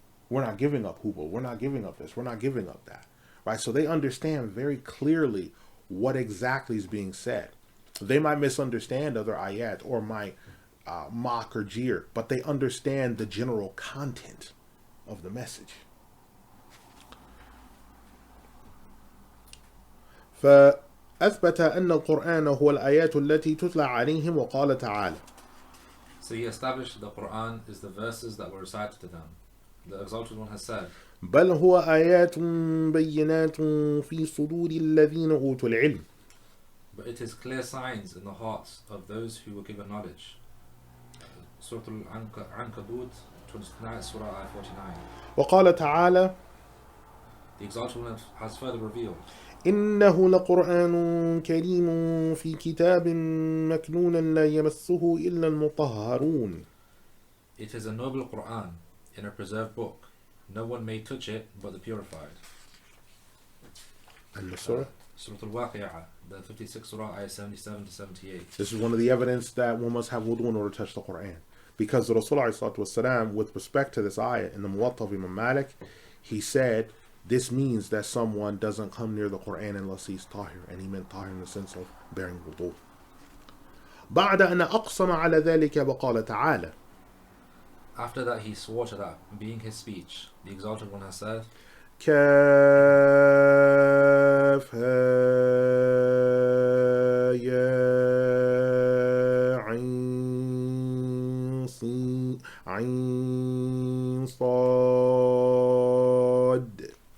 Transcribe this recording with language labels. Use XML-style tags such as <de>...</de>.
<en>We're not giving up Hubal. We're not giving up this. We're not giving up that. Right? So they understand very clearly what exactly is being said. They might misunderstand other ayat or might mock or jeer, but they understand the general content of the message.</en> <ar>فأثبت أن القرآن هو الآيات التي تتلى عليهم وقال تعالى.</ar> <en>So he established the Qur'an is the verses that were recited to them. The Exalted One has said,</en> <ar>بل هو آيات بينات في صدور الذين أوتوا العلم.</ar> <en>But it is clear signs in the hearts of those who were given knowledge. Surah Al-Ankabut, 29, Surah Ayah 49.</en> <ar>وقال تعالى.</ar> <en>The Exalted One has further revealed,</en> <ar>إنه لقرآن كريم في كتاب مكنون لا يمسه إلا المطهرون.</ar> <en>It is a noble Qur'an in a preserved book. No one may touch it but the purified. And the surah? Surah Al-Waqi'ah, the 56th Surah, Ayah 77 to 78. This is one of the evidence that one must have wudu in order to touch the Qur'an. Because the Rasulullah, with respect to this ayah in the Muwatta of Imam Malik, he said, this means that someone doesn't come near the Qur'an unless he's tahir, and he meant tahir in the sense of bearing wudu.</en> <ar>بعد أن أقسم على ذلك وقال تعالى.</ar> <en>After that he swore to that being his speech. The Exalted One has said,</en> <ar>كاف ها يا عين صاد.</ar>